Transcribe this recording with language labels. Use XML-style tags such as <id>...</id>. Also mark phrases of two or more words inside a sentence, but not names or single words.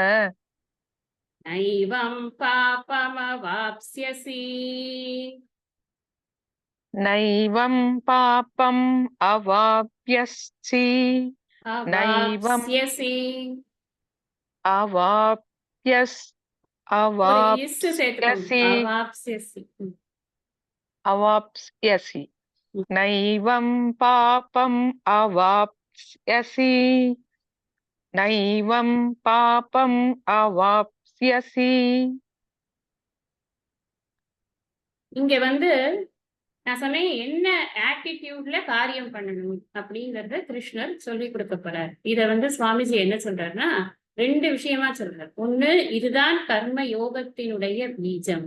<sa>नैवं पापमवाप्स्यसि नैवं पापम् अवाप्स्यसि नैवम् अवाप्स्यसि अवाप्यस्</sa> <ta>ஒரு இஸ் சேர்த்துக்கோங்க</ta> <sa>अवाप्स्यसि அவாப்ஸ்யசி अवाप्स्यसि नैवं पापम् अवाप्स्यसि नैवं पापम् अवाप्स्यसि</sa> <ta>இங்க வந்து நான் சொன்னேன் என்ன ஆட்டிடியூட்ல காரியம் பண்ணணும் அப்படிங்கறத கிருஷ்ணர் சொல்லி கொடுக்க போறார். இத வந்து சுவாமிஜி என்ன சொல்றாருன்னா 2 விஷயமா சொல்றார். ஒண்ணு, இதுதான் கர்ம யோகத்தினுடைய பீஜம்.</ta>